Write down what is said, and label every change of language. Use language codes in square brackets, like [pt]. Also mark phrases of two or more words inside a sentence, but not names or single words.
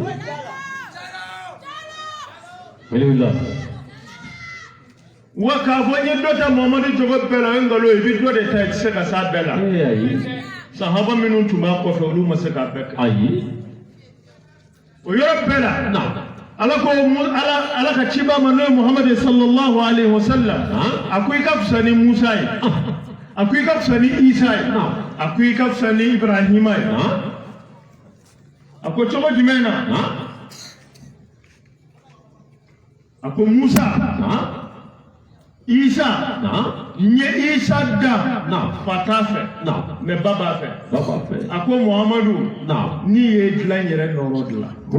[bm] wa k'a fɔ n ye dɔ ta Muhammadu jogo bɛɛ la o ye nkalon ye i bɛ dɔ de ta i tɛ se ka s'a bɛɛ la sahaba minnu tun b'a kɔfɛ olu ma se k'a bɛɛ kɛ ayi o yɔrɔ bɛɛ la ala ko ala ka ciba ma n'o ye Muhammadu [ar] صلى الله عليه وسلم [bm] a ko i ka fisa ni Musa ye a ko i ka fisa ni Isa ye a ko i ka fisa ni Ibrahima ye a ko cogo jumɛn na a ko Musa Isa n ye Isa da fa t'a fɛ mais ba b'a fɛ a ko Muhammadu n'i ye dilan yɛrɛ nɔrɔ dilan